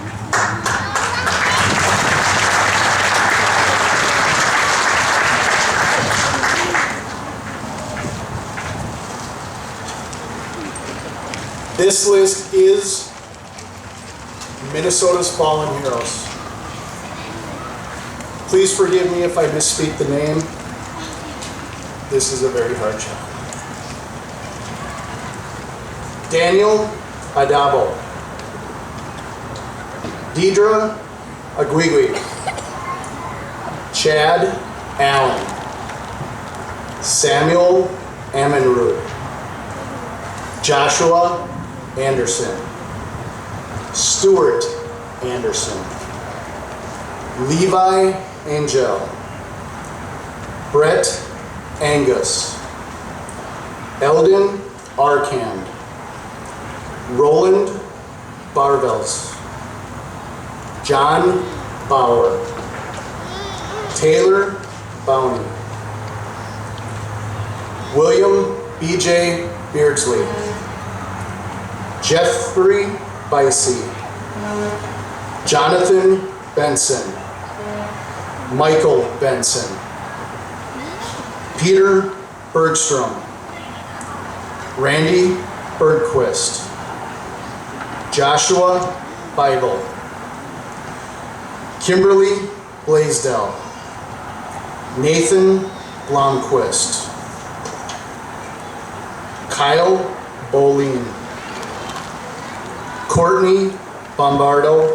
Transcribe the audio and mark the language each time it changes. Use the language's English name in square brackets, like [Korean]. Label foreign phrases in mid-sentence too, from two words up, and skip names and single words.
[English] This list is Minnesota's fallen heroes. Please forgive me if I misspeak the name. This is a very hard job. Daniel Adabo. Deidre Aguigui. Chad Allen. Samuel Amenrud. Joshua Anderson. Stuart Anderson. Levi Angel. Brett Angus. Eldon Arcand. Roland Barvels. John Bauer. Taylor Bowney. William B.J. Beardsley. Jeffrey Bicey. Jonathan Benson. Michael Benson. Peter Bergstrom. Randy Bergquist. Joshua Bible. Kimberly Blaisdell. Nathan Blomquist. Kyle Boline. Courtney Bombardo.